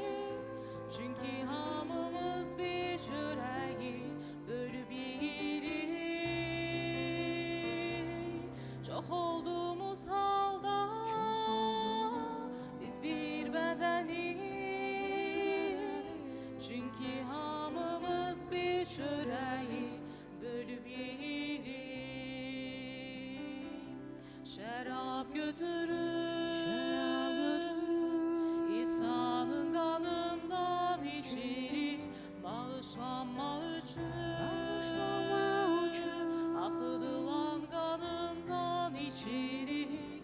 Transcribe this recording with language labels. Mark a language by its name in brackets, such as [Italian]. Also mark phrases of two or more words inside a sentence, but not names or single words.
[Azerbaijani] Çünkü hamımız bir çöreği bölüp yeyirik. [Turkish] Çok olduğumuz halda biz bir bedeniz. [Azerbaijani] Çünkü hamımız bir çöreği bölüp yeyirik. Şərab götürür İsa'nın qanından içirik. Bağışlanma üçün axıdılan qanından içirik.